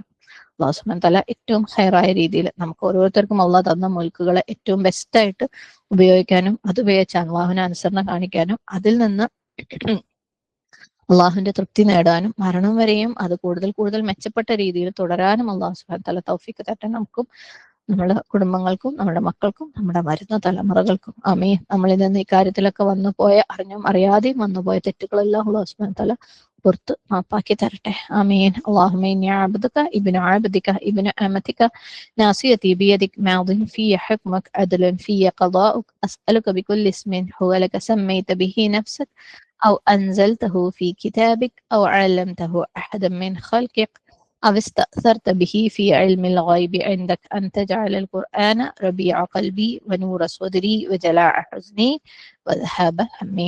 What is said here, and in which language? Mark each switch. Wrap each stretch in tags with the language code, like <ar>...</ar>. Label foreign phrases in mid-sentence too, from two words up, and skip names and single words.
<ar>الله سبحانه وتعالى</ar> <ml>ഏറ്റവും ഹൈറായ രീതിയിൽ നമുക്ക് ഓരോരുത്തർക്കും അള്ളാഹ് തന്ന മുൽക്കുകളെ ഏറ്റവും ബെസ്റ്റായിട്ട് ഉപയോഗിക്കാനും അത് ഉപയോഗിച്ച് അള്ളാഹുവിനെ അനുസരണ കാണിക്കാനും അതിൽ നിന്ന് അള്ളാഹുവിന്റെ തൃപ്തി നേടാനും മരണം വരെയും അത് കൂടുതൽ കൂടുതൽ മെച്ചപ്പെട്ട രീതിയിൽ തുടരാനും</ml> <ar>الله سبحانه وتعالى</ar> <ml>തൗഫീഖ് തരട്ടെ നമുക്കും നമ്മുടെ കുടുംബങ്ങൾക്കും നമ്മുടെ മക്കൾക്കും നമ്മുടെ വരുന്ന തലമുറകൾക്കും. ആമീൻ. നമ്മളിൽ നിന്ന് ഈ കാര്യത്തിലൊക്കെ വന്നുപോയ അറിഞ്ഞും അറിയാതെയും വന്നുപോയ തെറ്റുകളെല്ലാം</ml> <ar>الله سبحانه وتعالى</ar> <ml>പുറത്ത് മാപ്പാക്കി തരട്ടെ. ആമീൻ.</ml> <ar>اللهم إني عبدك ابن عبدك ابن أمتك ناصيتي بيدك ماض في حكمك عدل في قضاؤك أسألك بكل اسم هو لك سميت به نفسك أو أنزلته في كتابك أو علمته أحدا من خلقك أو استأثرت به في علم الغيب عندك أن تجعل القرآن ربيع قلبي ونور صدري وجلاء حزني وذهاب همي.</ar>